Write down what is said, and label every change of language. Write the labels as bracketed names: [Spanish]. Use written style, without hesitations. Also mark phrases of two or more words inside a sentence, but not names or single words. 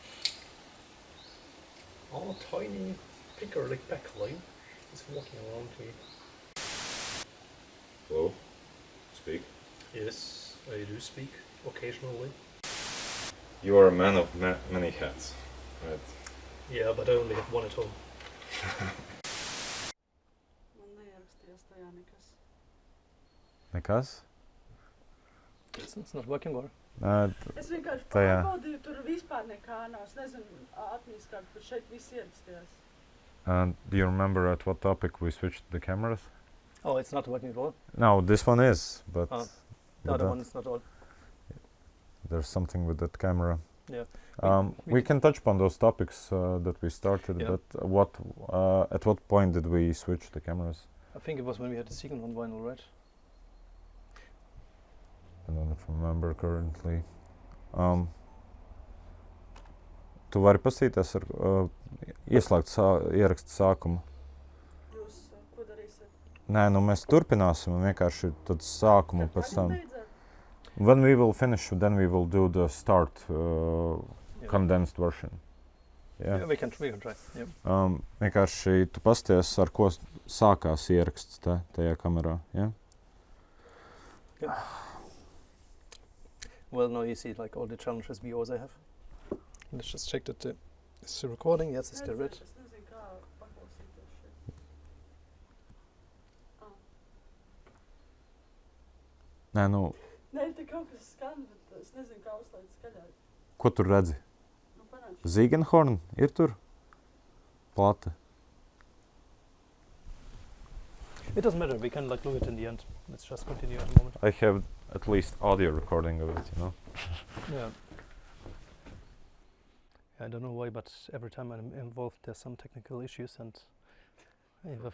[English] Oh, tiny picker like backline is walking around here. Hello? Speak. Yes, I do speak occasionally. You are a man of many hats, right? Yeah, but I only have one at home. [Latvian] Man neierakstījās tajā nekas. Nekas? [English] It's not working or? [Latvian] Es vienkārši Tajā. pārbaudīju, tur vispār nekā nav. Es nezinu, atmīs kādu, bet šeit viss ierakstījās. [English] Do you remember at what topic we switched the cameras? Oh, it's not working at all? No, this one is, but The with other that- one is not all. there's something with that camera. Yeah. We can touch upon those topics that we started, Yeah. but at what point did we switch the cameras? I think it was when we had the Ziegenhorn vinyl, right? I don't remember currently. [Latvian] Tu vari pasīties ar ieslēgt ierakstu sākumu. Jūs ko darīsiet? Nē, nu mēs turpināsim un vienkārši tad sākumu Kad pēc tam. beidzat? [English] When we will finish, then we will do the start Yeah. condensed version. Yeah, we can try. Yeah. [Latvian] Vienkārši tu pasties, ar ko sākās ieraksts tajā kamerā. [English] Yeah? Well, now you see like all the challenges we also have. Let's just check that it's still recording. Yes, it's still red. [Latvian] Es nezinu, kā paklausīties šeit. Nē, nu, Nē, te kaut kas skan, bet es nezinu, kā uzslēgt skaļāk. ko tur redzi? Nu, panāc. Ziegenhorn ir tur? Plata. [English] It doesn't matter. We can like look at it in the end. Let's just continue at the moment. I have at least audio recording of it, you know? Yeah. I don't know why, but every time I'm involved, there's some technical issues, and I have